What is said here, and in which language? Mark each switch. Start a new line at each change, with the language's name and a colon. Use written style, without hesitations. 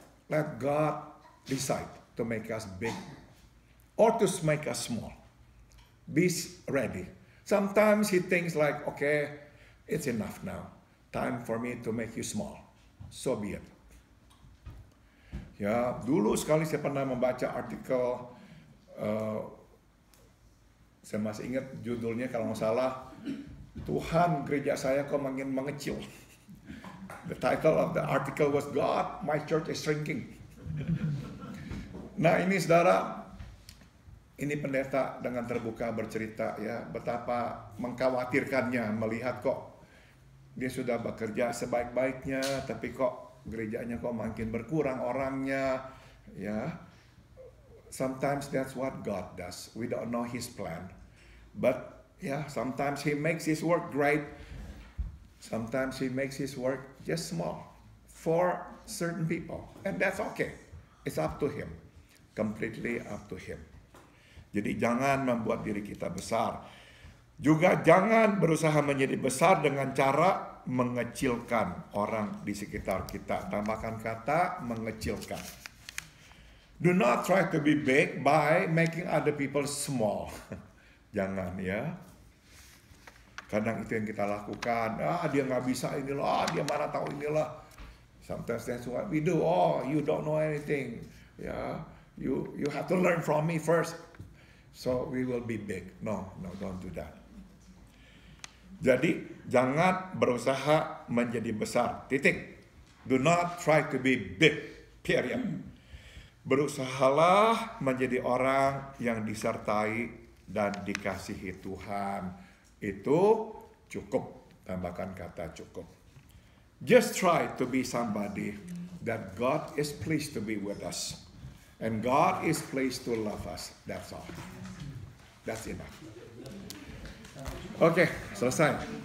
English: Let God decide to make us big or to make us small. Be ready. Sometimes he thinks like, okay, it's enough now. Time for me to make you small. So be it.
Indonesian: Ya, dulu sekali saya pernah membaca artikel, saya masih ingat judulnya kalau nggak salah, Tuhan gereja saya kok makin mengecil.
English: The title of the article was God, my church is shrinking.
Indonesian: Nah ini saudara, ini pendeta dengan terbuka bercerita ya betapa mengkhawatirkannya melihat kok dia sudah bekerja sebaik-baiknya tapi kok gerejanya kok makin berkurang orangnya ya.
English: Sometimes that's what God does. We don't know His plan, but yeah, sometimes He makes His work great. Sometimes He makes His work just small for certain people, and that's okay. It's up to Him, completely up to Him.
Indonesian: Jadi jangan membuat diri kita besar. Juga jangan berusaha menjadi besar dengan cara mengecilkan orang di sekitar kita. Tambahkan kata mengecilkan.
English: Do not try to be big by making other people small.
Indonesian: Jangan ya. Kadang itu yang kita lakukan. Dia nggak bisa inilah. Dia mana tahu inilah.
English: Sometimes that's what we do. Oh, you don't know anything. Ya, you have to learn from me first. So we will be big. No, don't do that.
Indonesian: Jadi jangan berusaha menjadi besar. Titik.
English: Do not try to be big. Period.
Indonesian: Berusahalah menjadi orang yang disertai dan dikasihi Tuhan. Itu cukup. Tambahkan kata cukup.
English: Just try to be somebody that God is pleased to be with us. And God is pleased to love us. That's all. That's enough.
Indonesian: Oke, selesai.